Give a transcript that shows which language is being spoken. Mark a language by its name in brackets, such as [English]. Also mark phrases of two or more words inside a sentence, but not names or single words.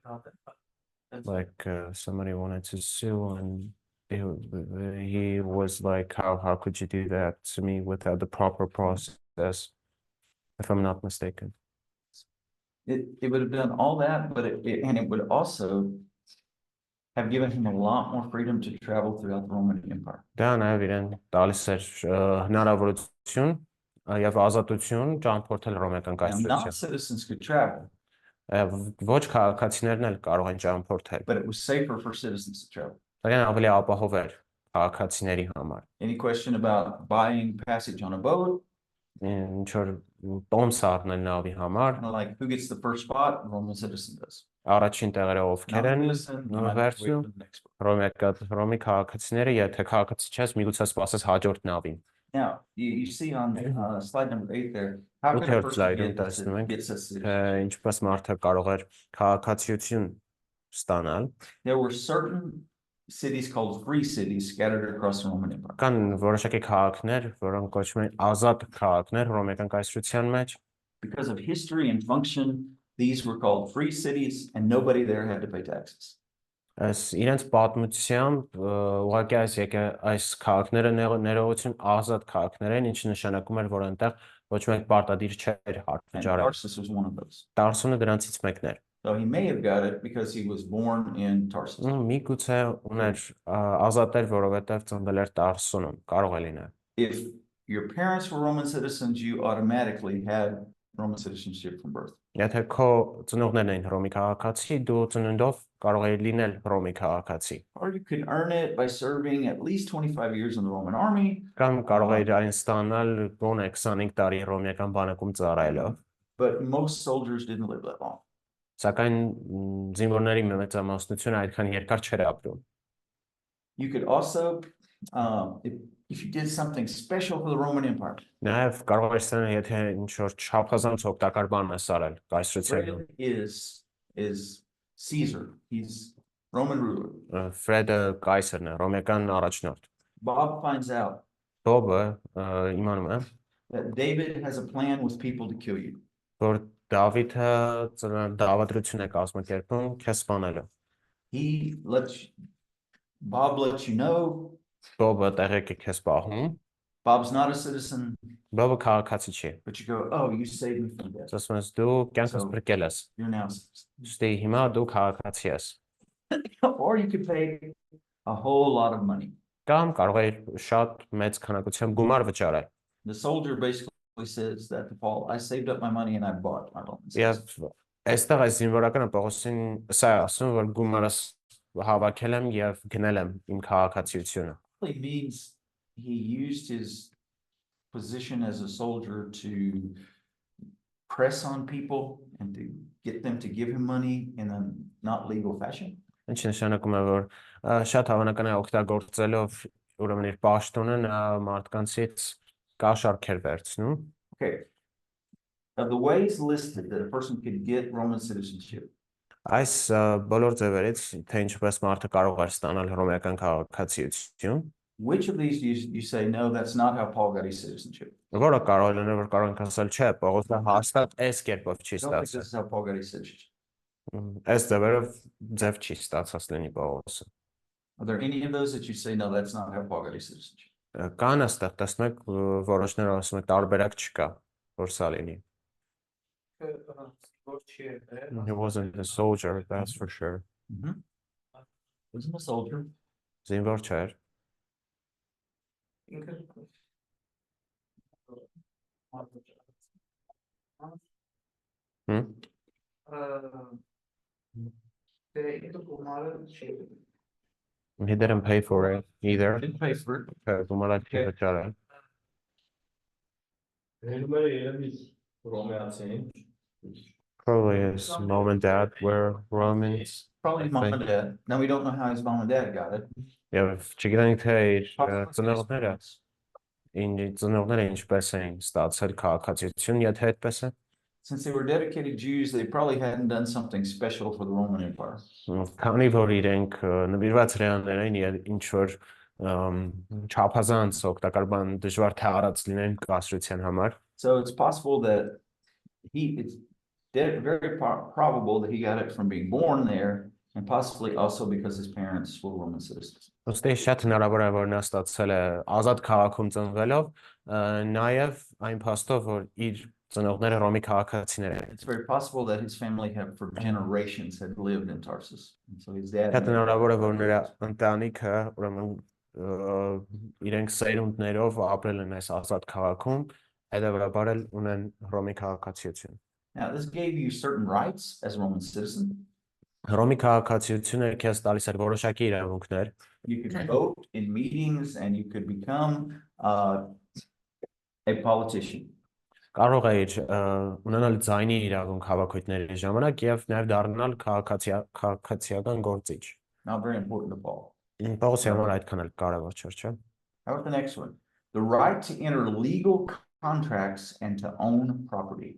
[English] Like somebody wanted to sue, and he was like, how could you do that to me without the proper process, if I'm not mistaken. It would have done all that, but it would also have given him a lot more freedom to travel throughout the Roman Empire. [Armenian] Դա նաև իրեն տալիս էր հնարավորություն եւ ազատություն ճամփորդել ռոմեական [English] Now, not [Armenian] կայսրության։ [English] citizens could travel, [Armenian] Ոչ քաղաքացիներն էլ կարող են ճամփորդել։ [English] but it was safer for citizens to travel. [Armenian] Սակայն ավելի ապահով էր քաղաքացիների համար։ [English] Any question about buying passage on a boat? [Armenian] Ինչ որ տոմս առնել նավի համար, [English] Kind of like who gets the first spot? Roman citizen does. [Armenian] առաջին տեղերը ովքեր են [English] Non-citizen, you might have to wait [Armenian] վերցնում, [English] for the next one. [Armenian] Ռոմի քաղաքացիները, եթե քաղաքացի չես, միգուցե սպասես հաջորդ նավին։ [English] Now, you see on slide number 8 there, how can a [Armenian] Ութերորդ [English] person [Armenian] սլայդում տեսնում ենք, [English] get citizenship? [Armenian] ինչպես մարդը կարող էր քաղաքացիություն ստանալ։ [English] There were certain cities called free cities scattered across the Roman Empire. [Armenian] Կան որոշակի քաղաքներ, որոնք կոչվում են ազատ քաղաքներ ռոմեական կայսրության մեջ։ [English] Because of history and function, these were called free cities and nobody there had to pay taxes. [Armenian] Այս իրենց պատմությամբ ուղղակի այս քաղաքները ներողություն ազատ քաղաքներ են, ինչը նշանակում էր, որ այնտեղ ոչ մեկ պարտադիր չէր [English] And [Armenian] հարցաճարել։ [English] Tarsus was one of those. [Armenian] Տարսունը դրանցից մեկն էր։ [English] So he may have got it because he was born in Tarsus. [Armenian] Միգուցե ուներ ազատ էր, որովհետև ծնվել էր Տարսունում, կարող է լինել։ [English] If your parents were Roman citizens, you automatically had Roman citizenship from birth. [Armenian] Եթե քո ծնողներն էին Ռոմի քաղաքացի, դու ծննդով կարող էիր լինել Ռոմի քաղաքացի։ [English] Or you could earn it by serving at least 25 years in the Roman army. [Armenian] Կամ կարող էիր այն ստանալ գոնե 25 տարի ռոմեական բանակում ծառայելով։ [English] But most soldiers didn't live that long. [Armenian] Սակայն զինվորների մեծամասնությունը այդքան երկար չէր ապրում։ [English] You could also, if you did something special for the Roman Empire, [Armenian] Նաև կարող ես ասել, եթե ինչ-որ չափազանց օգտակար բան ես արել կայսրությանը։ [English] Fred is Caesar. He's Roman ruler. [Armenian] Ֆրեդը կայսրն է, ռոմեական առաջնորդ։ [English] Bob finds out [Armenian] Բոբը իմանում է, [English] that David has a plan with people to kill you. [Armenian] որ Դավիթը դավադրություն է կազմակերպում քեզ սպանելու։ [English] Bob lets you know [Armenian] Բոբը տեղեկ է քեզ պահում, [English] Bob's not a citizen, [Armenian] Բոբը քաղաքացի չի։ [English] but you go, oh, you saved me from death. [Armenian] Ասում ես դու կյանքս բրկել ես։ [English] You're now a citizen. [Armenian] Ստի հիմա դու քաղաքացի ես։ [English] Or you could pay a whole lot of money. [Armenian] Կամ կարող է շատ մեծ քանակությամբ gumar վճարել։ [English] The soldier basically says that to Paul, I saved up my money and I bought my Roman [Armenian] Եվ [English] citizenship. [Armenian] այստեղ այս զինվորականը Պողոսին սա է ասում, որ գումարս հավաքել եմ եւ գնել եմ իմ քաղաքացիությունը։ [English] It means he used his position as a soldier to press on people and to get them to give him money in a not legal fashion. [Armenian] Ինչ նշանակում է, որ շատ հավանական է օգտագործելով ուրեմն իր պաշտոնը նա մարդկանցից կաշառքեր վերցնում։ [English] Okay. Of the ways listed that a person could get Roman citizenship, [Armenian] Այս բոլոր ձևերից, թե ինչպես մարդը կարող է ստանալ հռոմեական քաղաքացիություն, [English] which of these you say, no, that's not how Paul got his citizenship? [Armenian] որը կարող է լինել, որ կարող ենք ասել, չէ, Պողոսը հաստատ այս կերպով չի [English] I don't think this [Armenian] ստացել։ [English] is how Paul got his citizenship. [Armenian] Այս ձևերով ձև չի ստացած լինի Պողոսը։ [English] Are there any of those that you say, no, that's not how Paul got his citizenship? [Armenian] Կան այստեղ, տեսնում եք, որոշները ասում եք տարբերակ չկա, որ սա լինի։ [English] He wasn't a soldier, that's for sure. Wasn't a soldier. [Armenian] Զինվոր չէր։ [English] He didn't pay for it either. Didn't pay for it. [Armenian] Գումարը չի վճարել։ [English] Probably his mom and dad were Romans. Probably his mom and dad. Now, we don't know how his mom and dad got it. [Armenian] Եվ չգիտենք թե իր [English] Possibly [Armenian] ծնողները ինչպես էին ստացել քաղաքացիություն, եթե այդպես է։ [English] since they were dedicated Jews, they probably hadn't done something special for the Roman Empire. [Armenian] Քանի որ իրենք նվիրված հրեաներ էին եւ ինչ որ չափազանց օգտակար բան դժվար թե արած լինեն կասրության համար։ [English] So it's possible that it's very probable that he got it from being born there and possibly also because his parents were Roman citizens. Ոստի շատ հնարավոր է որ նա ստացել է ազատ քաղաքում ծնվելով, նաև այն փաստով որ իր ծնողները Ռոմի քաղաքացիներ են։ It's very possible that his family had for generations had lived in Tarsus. And so his dad. [Armenian] Շատ հնարավոր է որ նրա ընտանիքը ուրեմն իրենք սերունդներով ապրել են այս ազատ քաղաքում, հետևաբար էլ ունեն Ռոմի քաղաքացիություն։ [English] Now, this gave you certain rights as a Roman citizen. [Armenian] Ռոմի քաղաքացիությունը քեզ տալիս էր որոշակի իրավունքներ։ [English] You could vote in meetings and you could become a politician. [Armenian] Կարող էիր ունենալ ձայնի իրավունք հավաքույթների ժամանակ եւ նաեւ դառնալ քաղաքացիական գործիչ։ [English] Not very important to Paul. [Armenian] Պողոսի համար այդքան էլ կարևոր չէր, չէ՞։ [English] How about the next one? The right to enter legal contracts and to own property.